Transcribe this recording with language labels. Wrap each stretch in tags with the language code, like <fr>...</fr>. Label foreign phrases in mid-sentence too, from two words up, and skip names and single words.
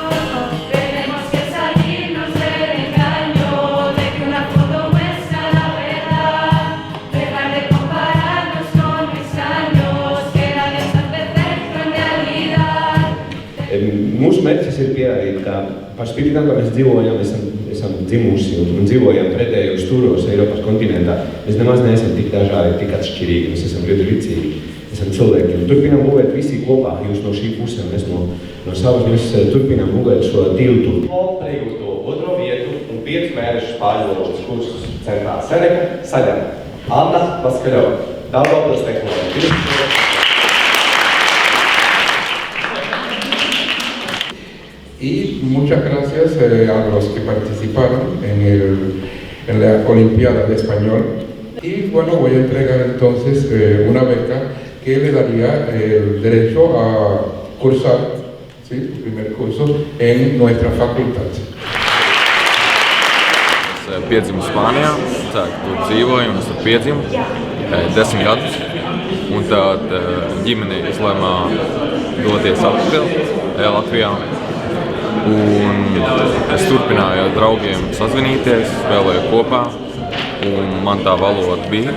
<lv>Mūsu mērķis ir pierādīt, ka par spīti tam, ka mēs dzīvojam, esam dzimuši un dzīvojam pretējos stūros Eiropas kontinentā, mēs nemaz neesam tik dažādi, tik atšķirīgi, mēs esam ļoti līdzīgi, esam cilvēki. Un turpinām būvēt visi kopā, jūs no šī pusē, mēs no savas, mēs turpinām būvēt šo tiltu. Iegūto otro vietu un 5 mēnešus pārvalodas kursus centrā Seneka saņem Anna Vaskaļova, Daugavpils tehnoloģija.</lv> <es>Y muchas gracias a los que participaron en la Olimpiada de Español. Y bueno, voy a entregar entonces una beca que le daría el derecho a cursar, ¿sí?, su primer curso en nuestra facultad.</es> <lv>Es piedzimu Spānijā, tur dzīvoju un es tur piedzimu 10 gadus. Un tad ģimene izlēma doties atpakaļ Latvijā. Un es turpināju ar draugiem sazvanīties, spēlēju kopā, un man tā valoda bija.</lv>